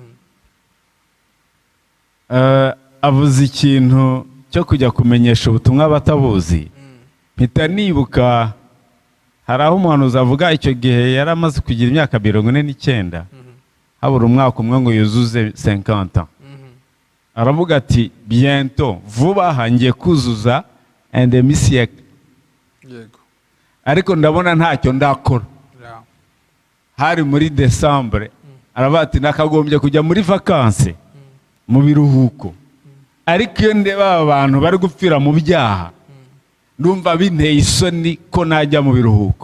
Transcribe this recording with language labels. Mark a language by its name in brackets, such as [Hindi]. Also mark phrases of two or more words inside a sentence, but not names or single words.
[Kinyarwanda] Avuze ikintu cyo kujya kumenyesha ubutumwa batabuzi. Mpita nibuka hari aho umuhanuzi avuga icyo gihe yari amaze kugira imyaka 49, habura umwaka umwe ngo yuzuze 50. Aravuga ati bientôt, vuba hangiye kuzuza [French] un demi-siècle. [Kinyarwanda] Yego. Ariko ndabona ntacyo ndakora. Hari muri Decembre, aravuga ati nakagombye kujya muri vacances mu biruhuko. Ariko iyo ndeba abantu bari gupfira mu byaha, ndumva binteye isoni ko najya mu biruhuko.